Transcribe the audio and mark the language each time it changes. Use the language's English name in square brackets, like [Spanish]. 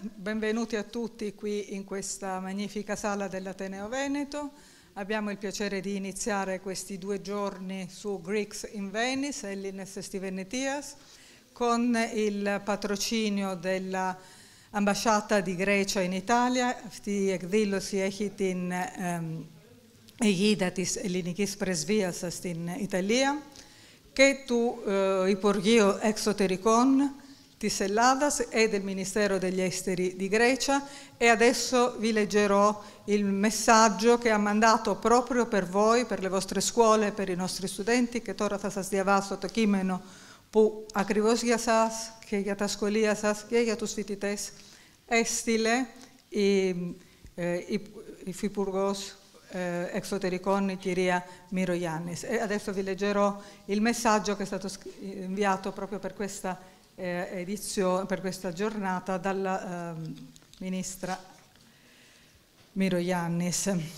[Italian] Benvenuti a tutti qui in questa magnifica sala dell'Ateneo Veneto. Abbiamo il piacere di iniziare questi 2 giorni su Greeks in Venice, [Greek] Έλληνες στη Βενετίας, [Italian] con il patrocinio dell'Ambasciata di Grecia in Italia. [Greek] Αυτή η εκδήλωση έχει την αιγίδα της ελληνικής πρεσβείας στην Italia και του Υπουργείου Εξωτερικών της Ελλάδας [Italian] e del Ministero degli Esteri di Grecia, e adesso vi leggerò il messaggio che ha mandato proprio per voi, per le vostre scuole, per i nostri studenti, [Greek] και τώρα θα σας διαβάσω το κείμενο που ακριβώς για σας και για τα σχολεία σας και για τους φοιτητές έστειλε η Υφυπουργός Εξωτερικών, η κυρία Μυρογιάννης. [Italian] Adesso vi leggerò il messaggio che è stato inviato proprio per questa edizione, per questa giornata, dalla ministra Μυρογιάννης.